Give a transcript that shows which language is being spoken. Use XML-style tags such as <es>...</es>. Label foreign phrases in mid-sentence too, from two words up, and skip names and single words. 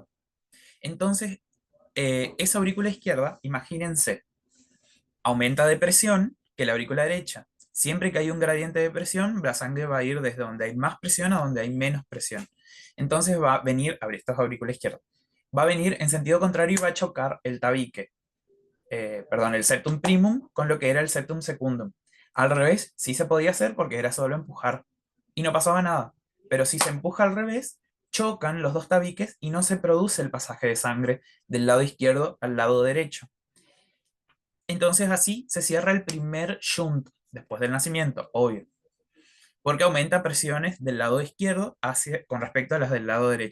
<es>Entonces, esa aurícula izquierda, imagínense, aumenta de presión que la aurícula derecha. Siempre que hay un gradiente de presión, la sangre va a ir desde donde hay más presión a donde hay menos presión. Entonces va a venir, a ver, esta es aurícula izquierda, va a venir en sentido contrario y va a chocar el tabique, perdón, el</es> <la>septum primum</la> <es>con lo que era el</es> <la>septum secundum.</la> <es>Al revés, sí se podía hacer porque era solo empujar y no pasaba nada. Pero si se empuja al revés, chocan los dos tabiques y no se produce el pasaje de sangre del lado izquierdo al lado derecho. Entonces así se cierra el primer shunt después del nacimiento, obvio, porque aumenta presiones del lado izquierdo con respecto a las del lado derecho.</es>